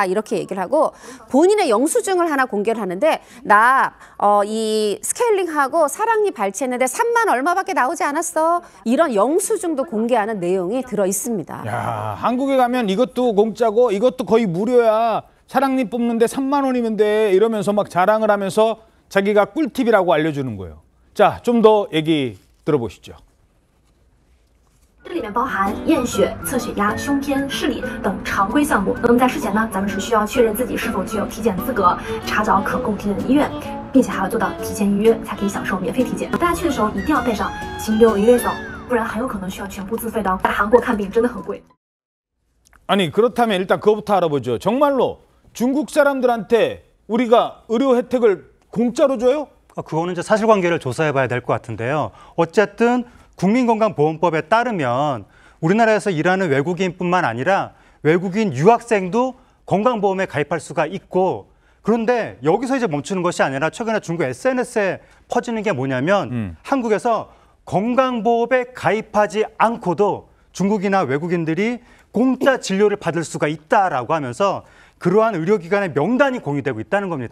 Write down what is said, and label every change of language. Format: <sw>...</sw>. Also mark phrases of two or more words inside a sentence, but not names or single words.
<ko>이렇게 얘기를 하고, 본인의 영수증을 하나 공개를 하는데, 나 이 스케일링하고 사랑니 발치했는데 3만 얼마밖에 나오지 않았어. 이런 영수증도 공개하는 내용이 들어 있습니다. 야, 한국에 가면 이것도 공짜고 이것도 거의 무료야. 사랑니 뽑는데 3만 원이면 돼. 이러면서 막 자랑을 하면서 자기가 꿀팁이라고 알려주는 거예요. 자, 좀 더 얘기 들어보시죠.</ko> <zh>这里面包含验血、测血压、胸片、视力等常规项目。那么在事前呢，咱们是需要确认自己是否具有体检资格，查找可供体检的医院，并且还要做到提前预约，才可以享受免费体检。大家去的时候一定要带上禽流、인류성，不然很有可能需要全部自费的。在韩国看病真的很贵。</zh> <ko>아니, 그렇다면 일단 그거부터 알아보죠. 정말로 중국 사람들한테 우리가 의료 혜택을 공짜로 줘요? 그거는 이제 사실관계를 조사해봐야 될 것 같은데요. 어쨌든 국민건강보험법에 따르면 우리나라에서 일하는 외국인뿐만 아니라 외국인 유학생도 건강보험에 가입할 수가 있고, 그런데 여기서 이제 멈추는 것이 아니라 최근에 중국 SNS에 퍼지는 게 뭐냐면 한국에서 건강보험에 가입하지 않고도 중국이나 외국인들이 공짜 진료를 받을 수가 있다라고 하면서 그러한 의료기관의 명단이 공유되고 있다는 겁니다.</ko>